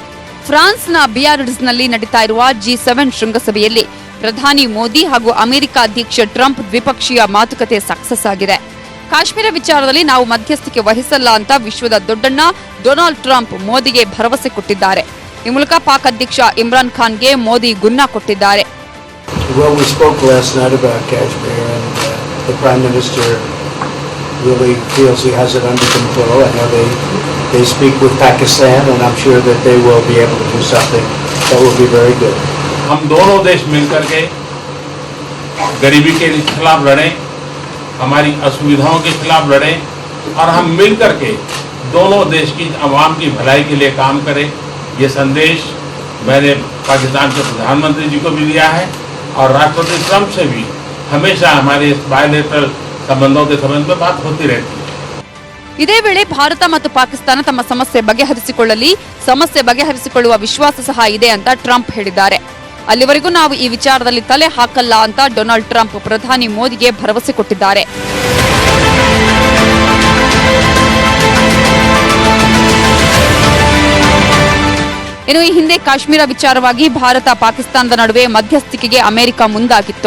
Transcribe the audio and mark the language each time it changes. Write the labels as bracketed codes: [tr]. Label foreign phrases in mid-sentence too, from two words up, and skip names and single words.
[kn] ಫ್ರಾನ್ಸ್ನ ಬಿಯಾರಿಟ್ಸ್ನಲ್ಲಿ ನಡೀತಾ ಇರುವ G7 ಶೃಂಗಸಭೆಯಲ್ಲಿ ಪ್ರಧಾನಿ ಮೋದಿ ಹಾಗೂ ಅಮೆರಿಕ ಅಧ್ಯಕ್ಷ ಟ್ರಂಪ್ ದ್ವಿಪಕ್ಷೀಯ ಮಾತುಕತೆ ಸಕ್ಸಸ್ ಆಗಿದೆ. ಕಾಶ್ಮೀರ ವಿಚಾರದಲ್ಲಿ ನಾವು ಮಧ್ಯಸ್ಥಿಕೆ ವಹಿಸಲ್ಲ ಅಂತ ವಿಶ್ವದ ದೊಡ್ಡಣ್ಣ ಡೊನಾಲ್ಡ್ ಟ್ರಂಪ್ ಮೋದಿಗೆ ಭರವಸೆ ಕೊಟ್ಟಿದ್ದಾರೆ. ಈ ಮೂಲಕ ಪಾಕ್ ಅಧ್ಯಕ್ಷ ಇಮ್ರಾನ್ ಖಾನ್ಗೆ ಮೋದಿ ಗುನ್ನ ಕೊಟ್ಟಿದ್ದಾರೆ. [en] Really feels he has it under control. I know they speak with Pakistan, and I'm sure that they will be able to do something that will be very good. [hi] हम दोनों देश मिलकर के गरीबी के खिलाफ लड़ें, हमारी असुविधाओं के खिलाफ लड़ें और हम मिलकर के दोनों देश की आवाम की भलाई के लिए काम करें. ये संदेश मैंने पाकिस्तान के प्रधानमंत्री जी को भी दिया है और राष्ट्रपति ट्रंप से भी हमेशा हमारे बायलैटरल संबंधों के संबंध में बात होती रहती है. [kn] ಇದೇ ವೇಳೆ ಭಾರತ ಮತ್ತು ಪಾಕಿಸ್ತಾನ ತಮ್ಮ ಸಮಸ್ಯೆ ಬಗೆಹರಿಸಿಕೊಳ್ಳುವ ವಿಶ್ವಾಸ ಸಹ ಇದೆ ಅಂತ ಟ್ರಂಪ್ ಹೇಳಿದ್ದಾರೆ. ಅಲ್ಲಿವರೆಗೂ ನಾವು ಈ ವಿಚಾರದಲ್ಲಿ ತಲೆ ಹಾಕಲ್ಲ ಅಂತ ಡೊನಾಲ್ಡ್ ಟ್ರಂಪ್ ಪ್ರಧಾನಿ ಮೋದಿಗೆ ಭರವಸೆ ಕೊಟ್ಟಿದ್ದಾರೆ. ಇನ್ನು ಈ ಹಿಂದೆ ಕಾಶ್ಮೀರ ವಿಚಾರವಾಗಿ ಭಾರತ ಪಾಕಿಸ್ತಾನದ ನಡುವೆ ಮಧ್ಯಸ್ಥಿಕೆಗೆ ಅಮೆರಿಕ ಮುಂದಾಗಿತ್ತು.